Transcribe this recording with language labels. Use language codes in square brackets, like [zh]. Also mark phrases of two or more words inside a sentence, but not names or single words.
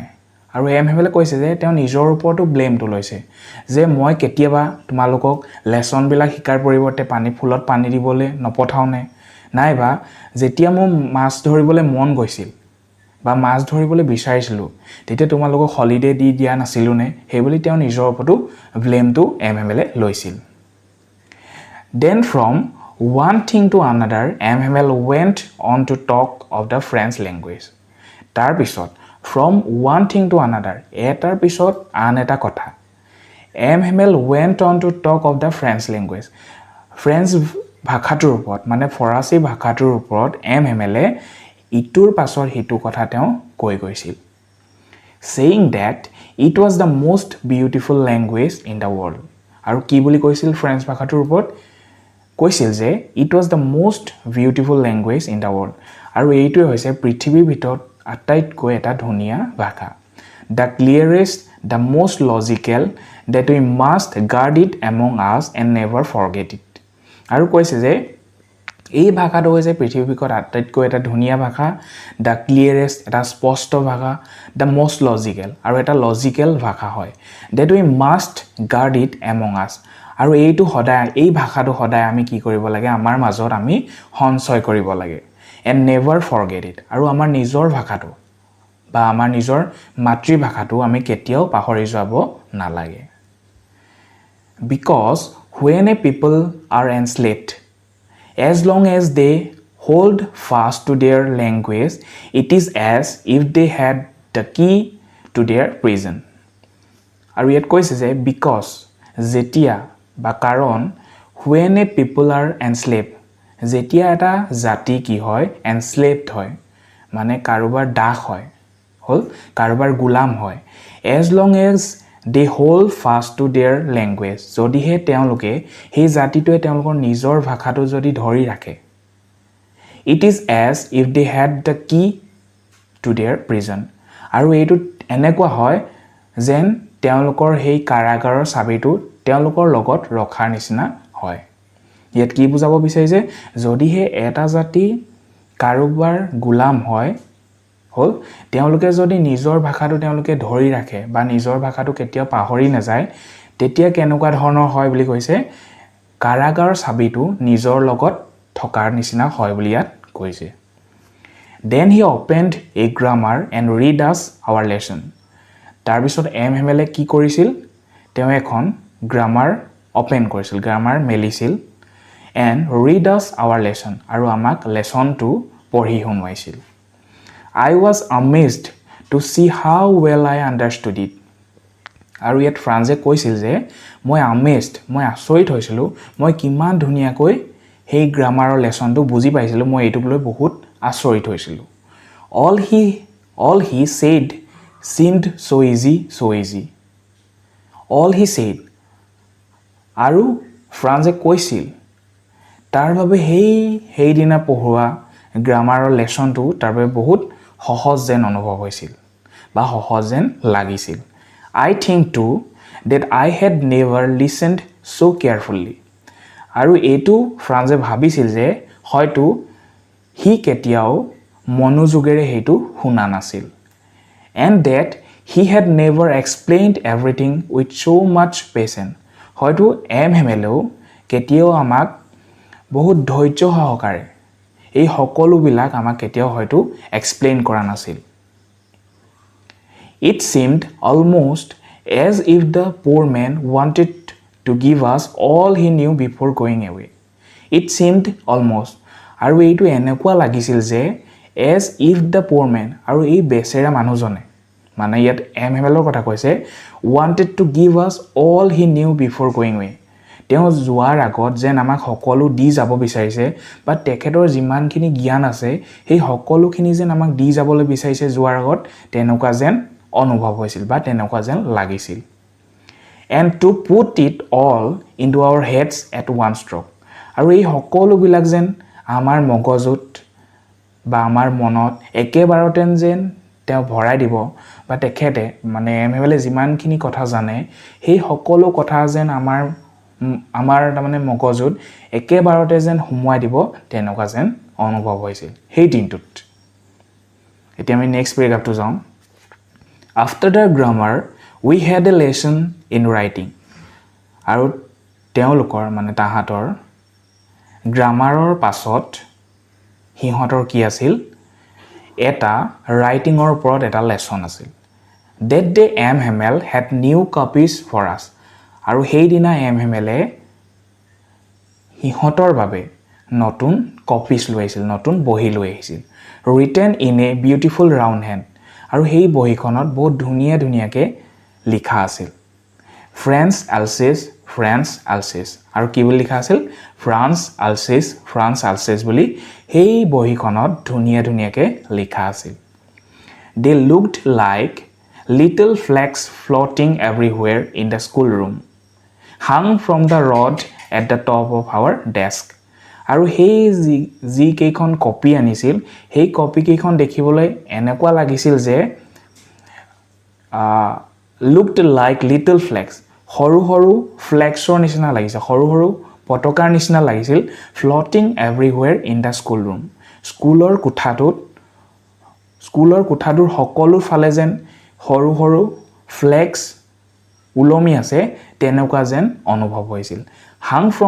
[as] আৰু এমহেলে কৈছে যে তেওঁ নিজৰ ওপৰতো ব্লেমটো লৈছে যে মই কেতিয়াবা তোমালোকক লেসন বিলাক শিকাৰ পৰিৱৰ্তে ফুলত পানী দিবলৈ নপঠাওনে? নাইবা যেতিয়া মই মাছ ধৰিবলৈ মন গৈছিল বা মাছ ধৰিবলৈ বিচাৰিছিলো তেতিয়া তোমালোকক হলিডে দি দিয়া নাছিলুনে? হেবলি তেওঁ নিজৰ ওপৰতো ব্লেমটো এমহেলে লৈছিল. [en] Then from one thing to another, MML went on to talk of the French language. [as] তাৰ পিছত [en] from one thing to another, [as] এটাৰ পিছত আন এটা কথা. [en] MML went on to talk of the French language. [as] French ভাষাটোৰ ওপৰত মানে ফৰাচী ভাষাটোৰ ওপৰত MML ইটোৰ পাছৰ হিটো কথা তেওঁ কৈ গৈছিল. [en] Saying that it was the most beautiful language in the world. [as] আৰু কি বুলি কৈছিল ফ্ৰেঞ্চ ভাষাটোৰ ওপৰত? কৈছিল যে [en] it was the most beautiful language in the world. [as] আৰু এইটোৱে হৈছে পৃথিৱীৰ ভিতৰত আটাইতকৈ এটা ধুনীয়া ভাষা. [en] The clearest, the most logical, that we must guard it among us and never forget it. [as] আৰু কৈছে যে এই ভাষাটো হৈছে পৃথিৱীৰ ভিতৰত আটাইতকৈ এটা ধুনীয়া ভাষা, [en] the clearest, [as] এটা স্পষ্ট ভাষা, [en] the most logical, [as] আৰু এটা লজিকেল ভাষা হয়, [en] that we must guard it among us. [as] আৰু এই ভাষাটো সদায় আমি কি কৰিব লাগে আমাৰ মাজত আমি সঞ্চয় কৰিব লাগে [en] and never forget it. [as] আৰু আমাৰ নিজৰ ভাষাটো বা আমাৰ নিজৰ মাতৃভাষাটো আমি কেতিয়াও পাহৰি যাব নালাগে. [en] Because when a people are enslaved, as long as they hold fast to their language, it is as if they had the key to their prison. [as] আৰু ইয়াত কৈছে যে because যেতিয়া বা কাৰণ [en] when a people are enslaved, [as] যেতিয়া এটা জাতি কি হয় enslaved হয় মানে কাৰোবাৰ দাস হয় হল কাৰোবাৰ গোলাম হয়, [en] as long as they hold fast to their language, [as] যদিহে তেওঁলোকে সেই জাতিটোৱে তেওঁলোকৰ নিজৰ ভাষাটো যদি ধৰি ৰাখে, [en] it is as if they had the key to their prison. [as] আৰু এইটো এনেকুৱা হয় যেন তেওঁলোকৰ সেই কাৰাগাৰৰ চাবিটো তেওঁলোকৰ লগত ৰখাৰ নিচিনা হয়. ইয়াত কি বুজাব বিচাৰিছে যদিহে এটা জাতি কাৰোবাৰ গোলাম হয় হল তেওঁলোকে যদি নিজৰ ভাষাটো তেওঁলোকে ধৰি ৰাখে বা নিজৰ ভাষাটো কেতিয়াও পাহৰি নাযায় তেতিয়া কেনেকুৱা ধৰণৰ হয় বুলি কৈছে কাৰাগাৰৰ চাবিটো নিজৰ লগত থকাৰ নিচিনা হয় বুলি ইয়াত কৈছে. [en] Then he opened a grammar and read us our lesson. [as] তাৰ পিছত এমএমএল কি কৰিছিল তেওঁ এখন [en] grammar open [as] কৰিছিল গ্ৰামাৰ মেলিছিল [en] and read us our lesson [as] আৰু আমাক লেসনটো পঢ়ি শুনাইছিল. [en] I was amazed to see how well I understood it. [as] আৰু ইয়াত ফ্ৰান্সে কৈছিল যে মই আচৰিত হৈছিলো মই কিমান ধুনীয়াকৈ সেই গ্ৰামাৰৰ লেসনটো বুজি পাইছিলো মই এইটোক লৈ বহুত আচৰিত হৈছিলো. [en] All he said seemed so easy. All he said [as] আৰু ফ্ৰান্সে কৈছিল তাৰ বাবে সেই দিনা পঢ়োৱা গ্ৰামাৰৰ লেসনটো তাৰ বাবে বহুত সহজ যেন অনুভৱ হৈছিল বা সহজ যেন লাগিছিল [en] I think too that I had never listened so carefully [as] আৰু এইটো ফ্ৰান্সে ভাবিছিল যে হয়তো হি কেতিয়াও মনোযোগেৰে হেতু শুনা নাছিল [en] and that he had never explained everything with so much patience [as] হয়তো হেমেলেও কেতিয়াও আমাক বহুত ধৈৰ্য সহকাৰে এই সকলোবিলাক আমাক কেতিয়াও হয়তো এক্সপ্লেইন কৰা নাছিল [en] It seemed almost as if the poor man wanted to give us all he knew before going away. It seemed almost [as] আৰু এইটো এনেকুৱা লাগিছিল যে [en] as if the poor man [as] আৰু এই বেচেৰা মানুহজনে মানে ইয়াত হেমেলৰ কথা কৈছে [en] wanted to give us all he knew before going away. [as] তেওঁ যোৱাৰ আগত যেন আমাক সকলো দি যাব বিচাৰিছে বা তেখেতৰ যিমানখিনি জ্ঞান আছে সেই সকলোখিনি যেন আমাক দি যাবলৈ বিচাৰিছে যোৱাৰ আগত তেনেকুৱা যেন অনুভৱ হৈছিল বা তেনেকুৱা যেন লাগিছিল [en] and to put it all into our heads at one stroke [as] আৰু এই সকলোবিলাক যেন আমাৰ মগজুত বা আমাৰ মনত একেবাৰতে যেন তেওঁ ভৰাই দিব বা তেখেতে মানে এমএলে যিমানখিনি কথা জানে সেই সকলো কথা যেন আমাৰ মানে মগজুত একেবাৰতে যেন হুমুৱাই দিব তেনেকুৱা যেন অনুভৱ হৈছিল সেই দিনটোত এতিয়া আমি [en] next paragraph [as] যাওঁ [en] After the grammar, we had a lesson in writing. [as] আৰু তেওঁলোকৰ মানে তাহাঁতৰ গ্ৰামাৰৰ পাছত হিহঁতৰ কি আছিল এটা ৰাইটিঙৰ ওপৰত এটা লেসন আছিল [en] That day Hemel had new copies for us. [as] আৰু সেই দিনা হেমেলে হিহঁতৰ বাবে নতুন কপিজ লৈ আহিছিল নতুন বহি লৈ আহিছিল [en] written in a beautiful round [as] hand আৰু সেই বহিখনত বহুত ধুনীয়া ধুনীয়াকে লিখা আছিল France Alsace আৰু কি বুলি লিখা আছিল France Alsace বুলি সেই বহিখনত ধুনীয়া ধুনীয়াকে লিখা আছিল [en] They looked like little flags floating everywhere in the schoolroom hung from the rod at the top of our desk [as] আৰু সেই যি কেইখন কপি আনিছিল সেই কপি কেইখন দেখিবলৈ এনেকুৱা লাগিছিল যে [en] looked like little flags [as] সৰু সৰু ফ্লেক্সৰ নিচিনা লাগিছিল সৰু সৰু পতাকাৰ নিচিনা লাগিছিল [en] floating everywhere in the schoolroom [as] স্কুলৰ কোঠাটোৰ সকলো ফালে যেন সৰু সৰু ফ্লেক্স উলমি আছে তেনেকুৱা যেন অনুভৱ হৈছিল [en] hung from